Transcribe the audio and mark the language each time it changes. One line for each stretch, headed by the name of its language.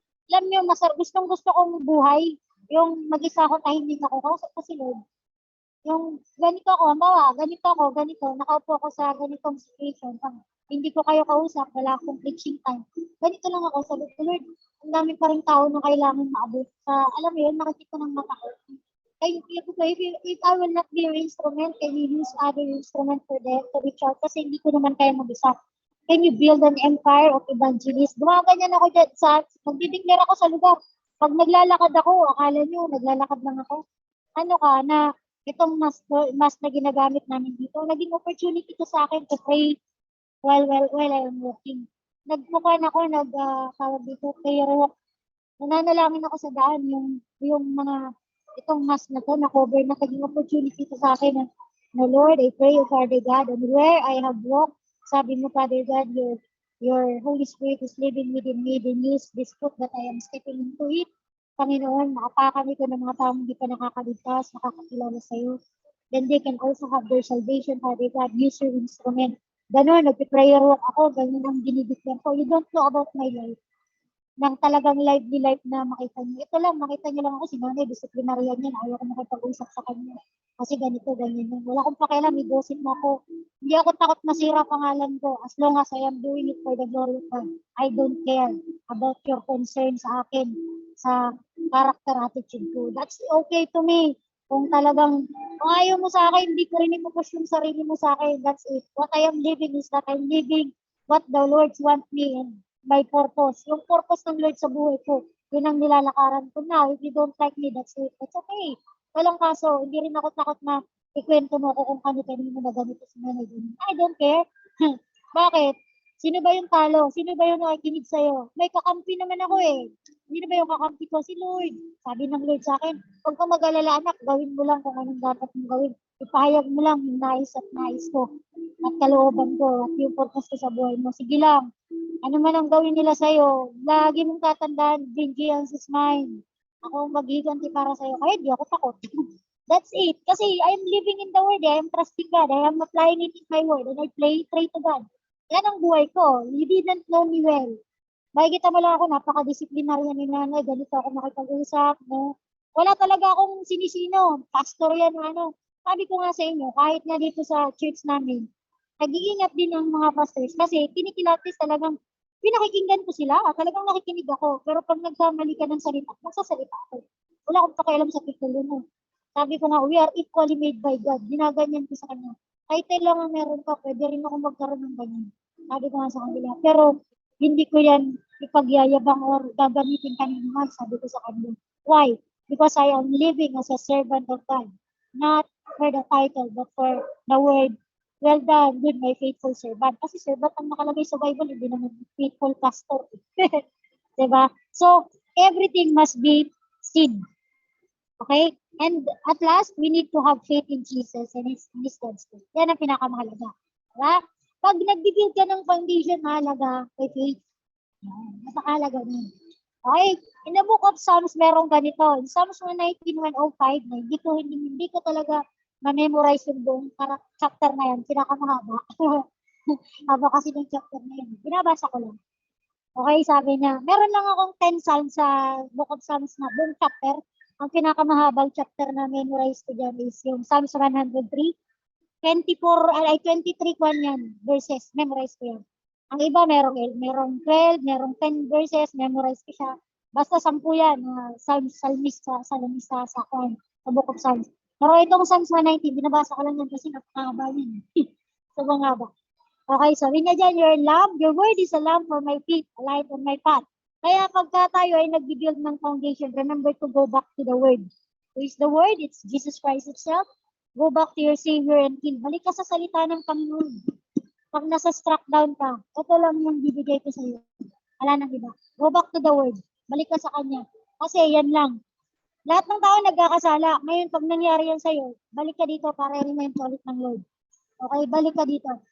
Filipino: Alam niyo, gustong gusto kong buhay, yung mag-isa ako, tahimik ako, kausap ko si Lord. Yung ganito ako, ganito, nakaupo ako sa ganitong situation, hindi ko kayo kausap, wala akong preaching time. Ganito lang ako, sabi ko, Lord, ang dami pa rin tao na kailangan maabot. Alam mo yun, nakikita ng mata ko.
English: If I will not be your instrument, can you use other instrument for them to reach out?
Filipino: Kasi hindi ko naman kaya mag-isa.
English: Can you build an empire of evangelists?
Filipino: Gumaganyan ako dyan magdideclare ako sa lugar. Pag naglalakad ako, akala nyo, naglalakad lang ako. Ano ka, na itong mas na ginagamit namin dito, naging opportunity to sa akin
English: to pray while I am working. Nagmukhaan ako, tawag dito, prayer walk.
Filipino: Nananalangin ako sa daan,
English: yung mga, itong mask na to, na-cover na naging opportunity to sa akin na Lord, I pray, O Father God, and where I have walked, sabi mo, Father God, your Holy Spirit is living within me, then use this foot that I am stepping into it.
Filipino: Panginoon, makapakami ko ng mga taong hindi pa nakakaligtas, nakakakilala sa iyo.
English: Then they can also have their salvation, Father God, use your instrument.
Filipino: Ganon, nagpiprayer walk ako, ganyan ang dinideclare ko.
English: You don't know about my life.
Filipino: Nang talagang lively life na makita niyo. Ito lang, makita niyo lang ako si nanay, disciplinaryan yan. Ayaw ko makipag-usap sa kanya. Kasi ganito, ganyan yan. Wala akong pakialam, i-gossip mo ako. Hindi ako takot masira pangalan ko.
English: As long as I am doing it for the glory of God. I don't care about your concern
Filipino: sa akin, sa character attitude ko.
English: That's okay to me.
Filipino: Kung ayaw mo sa akin, hindi ko rin ipupush yung sarili mo sa akin.
English: That's it. What I am living is that I'm living what the Lord wants me and my purpose.
Filipino: Yung purpose ng Lord sa buhay ko, yun ang nilalakaran ko na.
English: If you don't like me, that's it. That's okay.
Filipino: Walang kaso, hindi rin ako takot na ikwento mo ako kung kani-kanino na ganito si nanay.
English: I don't care.
Filipino: Bakit? Sino ba yung talo? Sino ba yung nakikinig sa'yo? May kakampi naman ako eh. Hindi na ba yung kakampi ko? Si Lord. Sabi ng Lord sa akin, huwag kang mag-alala anak, gawin mo lang kung anong dapat mong gawin. Ipahayag mo lang yung nais at nais ko at kalooban ko at yung purpose ko sa buhay mo. Sige lang. Ano man ang gawin nila sa'yo, lagi mong tatandaan,
English: vengeance is mine.
Filipino: Ako ang maghiganti para sa'yo. Kaya di ako takot.
English: That's it. Kasi I am living in the word. I am trusting God. I am applying it in my word. And I pray to God.
Filipino: Yan ang buhay ko.
English: You didn't know me well.
Filipino: Makikita mo lang ako, napaka-disciplinaryan ni nanay. Ganito ako makipag-usap. No? Wala talaga akong sinisino. Pastor yan. Sabi ko nga sa inyo, kahit nga dito sa church namin, nag-iingat din ang mga pastors kasi kinikilatis talagang pinakikinggan ko sila. Talagang nakikinig ako. Pero pag nagkamali ka ng salita, magsasalita ako. Wala akong pakialam sa titulo mo. Sabi ko nga,
English: we are equally made by God.
Filipino: Ginaganyan ko sa kanya. Title lang ang meron ka, pwede rin ako magkaroon ng ganyan. Sabi ko nga sa kanila. Pero hindi ko yan ipagyayabang or gagamitin kanina. Sabi ko sa kanila.
English: Why? Because I am living as a servant of God. Not for the title, but for the word. Well done, good, my faithful servant.
Filipino: Kasi servant ang nakalagay sa Bible, hindi naman faithful pastor.
English: Diba? So, everything must be seed. Okay? And at last, we need to have faith in Jesus and His God's word.
Filipino: Yan ang pinakamahalaga. Diba? Pag nag-build ka ng foundation, mahalaga kay faith. Napakahalaga nun. Okay?
English: In the book of Psalms,
Filipino: merong ganito. In Psalms 119:105, hindi ko talaga ma-memorize yung buong chapter na yan. Pinakamahaba. Haba kasi ng chapter na yan. Binabasa ko lang. Okay, sabi niya, meron lang akong 10 Psalms sa book of Psalms na buong chapter. Ang pinakamahabang chapter na memorize ko dyan is yung Psalms 103. 23 kwan yan, verses. Memorize ko yan. Ang iba, merong 12, merong 10 verses. Memorize ko siya. Basta 10 yan. Salmista sa book of Psalms. Pero itong Psalms 119, binabasa ko lang yan kasi napakahaba yan. Sobrang haba.
English: Okay, sabi niya dyan, your word is a lamp for my feet, a light on my path.
Filipino: Kaya pagka tayo ay nag-build ng foundation,
English: remember to go back to the Word. Who is the Word? It's Jesus Christ itself. Go back to your Savior and King.
Filipino: Balik ka sa salita ng Panginoon. Pag nasa struck down ka, ito lang yung bibigay ko sa iyo. Wala nang iba.
English: Go back to the Word.
Filipino: Balik ka sa Kanya. Kasi yan lang. Lahat ng tao nagkakasala. Ngayon, pag nangyari yan sa'yo, balik ka dito para i-remind ka ulit ng Lord. Okay, balik ka dito.